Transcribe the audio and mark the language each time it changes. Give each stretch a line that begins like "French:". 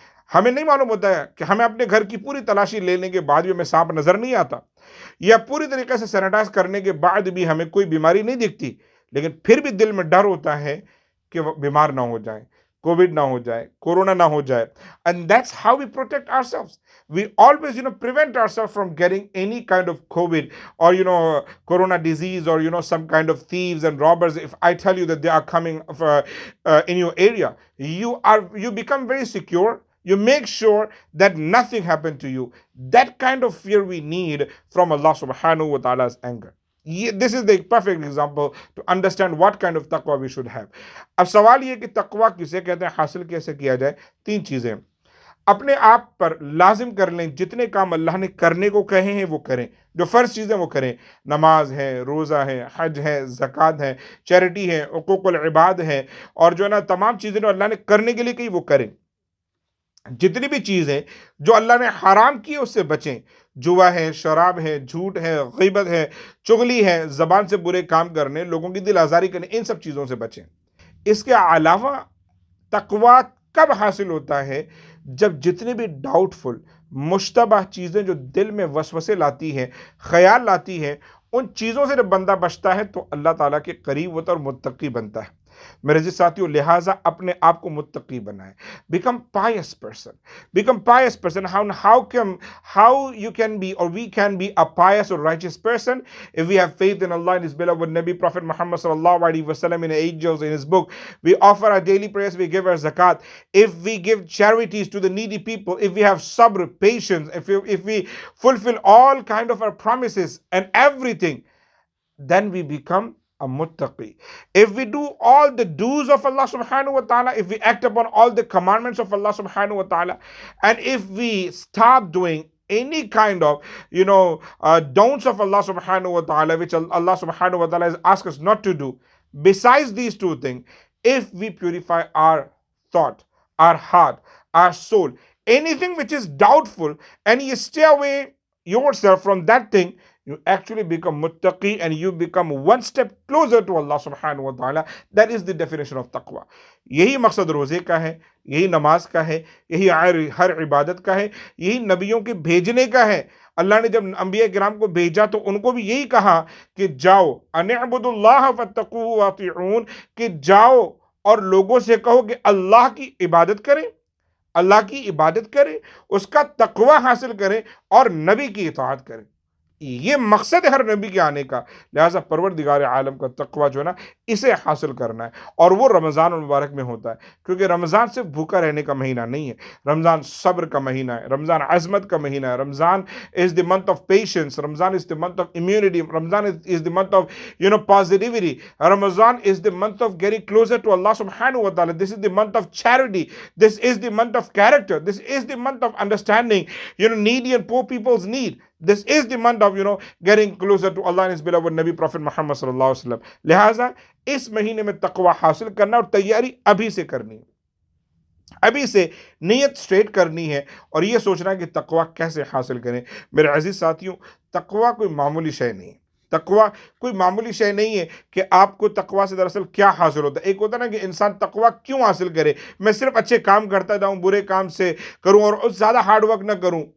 Hindi: हमें नहीं मालूम होता है कि हमें अपने घर की पूरी तलाशी लेने के बाद भी हमें सांप नजर नहीं आता, या पूरी तरीके से सैनिटाइज करने के बाद भी हमें कोई बीमारी नहीं दिखती, लेकिन फिर भी दिल में डर होता है कि वो बीमार ना हो जाए, कोविड ना हो जाए, कोरोना ना हो जाए।
English: And that's how we protect ourselves. We always prevent ourselves from getting any kind of COVID or corona disease, or some kind of thieves and robbers. If I tell you that they are coming in your area, you become very secure. You make sure that nothing happened to you. That kind of fear we need from Allah subhanahu wa ta'ala's anger. This is the perfect example to understand what kind of taqwa we should have.
Hindi: अब सवाल ये कि तकवा किसे कहते हैं, हासिल कैसे किया जाए। तीन चीज़ें अपने आप पर लाजिम कर लें। जितने काम अल्लाह ने करने को कहे हैं वो करें, जो फ़र्ज़ चीज़ें वो करें। नमाज है, रोज़ा है, हज है, ज़कात है, चैरिटी है, हुकूकुल इबाद है, और जो है ना तमाम चीज़ें जो अल्लाह ने करने के लिए कही वो करें। जितनी भी चीज़ें जो अल्लाह ने हराम की उससे बचें। जुआ है, शराब है, झूठ है, ग़ीबत है, चुगली है, ज़बान से बुरे काम करने, लोगों की दिल आज़ारी करने, इन सब चीज़ों से बचें। इसके अलावा तकवा कब हासिल होता है, जब जितने भी डाउटफुल मुश्तबह चीज़ें जो दिल में वसवसे लाती हैं, ख्याल लाती हैं, उन चीज़ों से जब बंदा बचता है तो अल्लाह ताला के करीब होता है और मुत्तकी बनता है। मेरे जी साथियों, लिहाजा अपने आप को मुत्तकी बनाएं।
English: Become pious person. Become pious person. How you can be, or we can be a pious or righteous person if we have faith in Allah and His beloved Nabi Prophet Muhammad sallallahu alaihi wasallam, in angels, in His book. We offer our daily prayers. We give our zakat. If we give charities to the needy people, if we have sabr, patience, if we fulfill all kind of our promises and everything, then we become a muttaqi. If we do all the do's of Allah subhanahu wa ta'ala, if we act upon all the commandments of Allah subhanahu wa ta'ala, and if we stop doing any kind of don'ts of Allah subhanahu wa ta'ala, which Allah subhanahu wa ta'ala has asked us not to do, besides these two things, if we purify our thought, our heart, our soul, anything which is doubtful, and you stay away yourself from that thing, you actually become muttaqi and you become one step closer to Allah subhanahu wa ta'ala. That is the definition of taqwa.
Hindi: यही मकसद रोज़े का है, यही नमाज का है, यही हर इबादत का है, यही नबियों के भेजने का है। अल्लाह ने जब अंबिया किराम को भेजा तो उनको भी यही कहा कि जाओ
Arabic: अनिअबुदुल्लाह फत्तकूहु वातिऊन,
Hindi: कि जाओ और लोगों से कहो कि अल्लाह की इबादत करें, अल्लाह की इबादत करें, उसका तकवा हासिल करें और नबी की इताअत करें। ये मकसद है हर नबी के आने का। लिहाजा परवरदिगार आलम का तकवा जो है ना, इसे हासिल करना है, और वो रमज़ान मुबारक में होता है, क्योंकि रमज़ान सिर्फ भूखा रहने का महीना नहीं है। रमज़ान सब्र का महीना है,
English: रमज़ान अज़मत का महीना है, Ramzan is the month of patience, Ramzan is the month of immunity, Ramzan is the month of positivity, Ramzan is the month of getting closer to Allah सुब्हानहू व तआला, this is the month of charity, this is the month of character, this is the month of understanding needy and poor people's need. This is the month of getting closer to Allah and His beloved Nabi Prophet Muhammad sallallahu alaihi wasallam.
Hindi: लिहाजा इस महीने में तकवा हासिल करना, और तैयारी अभी से करनी है, अभी से नीयत स्ट्रेट करनी है, और ये सोचना है कि तकवा कैसे हासिल करें। मेरे अजीज साथियों, तकवा कोई मामूली शय नहीं है। तकवा कोई मामूली शय नहीं है कि आपको तकवा से दरअसल क्या हासिल होता है। एक होता है ना कि इंसान तकवा क्यों हासिल करे, मैं सिर्फ अच्छे काम करता जाऊं, बुरे काम से करूं और ज़्यादा हार्ड वर्क ना करूं।